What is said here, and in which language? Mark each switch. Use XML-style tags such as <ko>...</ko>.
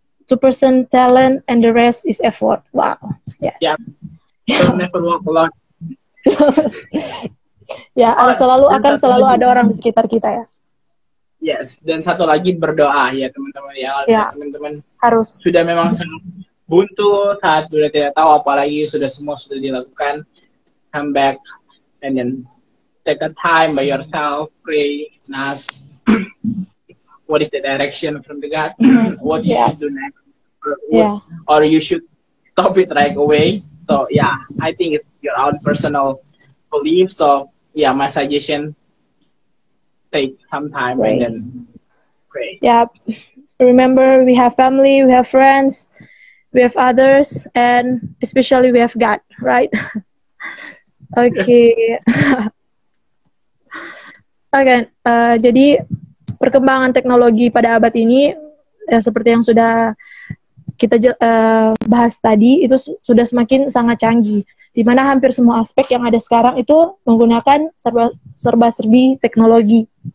<en>2% talent and the rest is effort. Wow. Yes. Yeah. Don't never walk alone.</en> <id>Ya, akan selalu ada orang di sekitar kita ya. Yes, dan satu lagi berdoa ya teman-teman ya. Teman-teman harus sudah memang sangat buntu saat sudah tidak tahu apalagi semua sudah dilakukan,</id> <en>come back and then take a time by yourself, pray, and ask what is the direction from the God, what you should do next, or you should stop it right away. So yeah, I think it's your own personal belief. So yeah, my suggestion, take some time and then pray. Yeah, remember we have family, we have friends, we have others, and especially we have God, right? Okay.</en> <id>Okay, jadi perkembangan teknologi pada abad ini, seperti yang sudah kita bahas tadi, itu sudah semakin sangat canggih, di mana hampir semua aspek yang ada sekarang itu menggunakan serba-serbi teknologi.</id>